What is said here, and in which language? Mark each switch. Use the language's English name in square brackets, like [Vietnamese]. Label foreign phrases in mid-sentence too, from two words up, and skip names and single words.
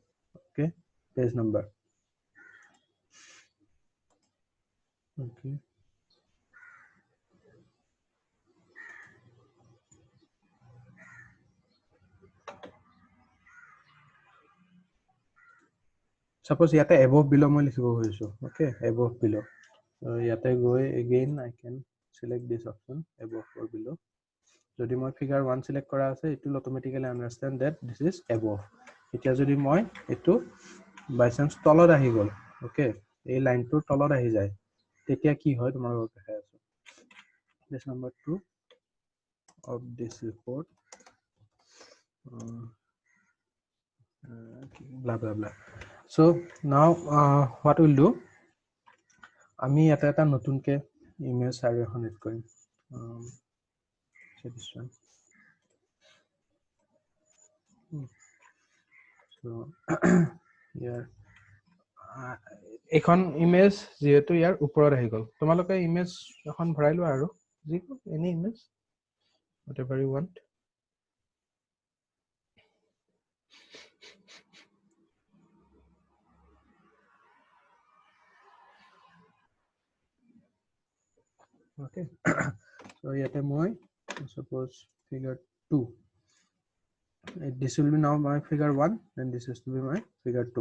[English] Okay, page number. Okay. [Assamese] Suppose yate [English] above below [Assamese] মই লিখিব খুজিছো. Okay, above below. [English] So [Assamese] ইয়াত গৈ [English] again I can select this option above or below. [Assamese] যদি মই [English] figure 1 select [Assamese] কৰা আছে, [English] it will automatically understand that this is above. [Assamese] এতিয়া যদি মই এটো [English] by chance [Assamese] তলত আহি গল, okay, এই লাইনটোৰ তলত আহি যায়, তেতিয়া কি হয় তোমালোকক দেখাই আছো. [English] This number 2 of this report, blah blah blah. So now what we'll do, [Assamese] আমি এটা নতুনকে ইমেজ আৰু এখন এড কৰিম. [English] So this one. So here [Assamese] এখন ইমেজ যেহেতু ইয়াৰ ওপৰত আহি গল, তোমালোকে ইমেজ এখন ভৰাই লোৱা আৰু যিকোনো [English] any image whatever you want. Okay. So [Assamese] ইয়াত মই [English] suppose figure 2, this will be now my figure 1 and this is to be my figure 2.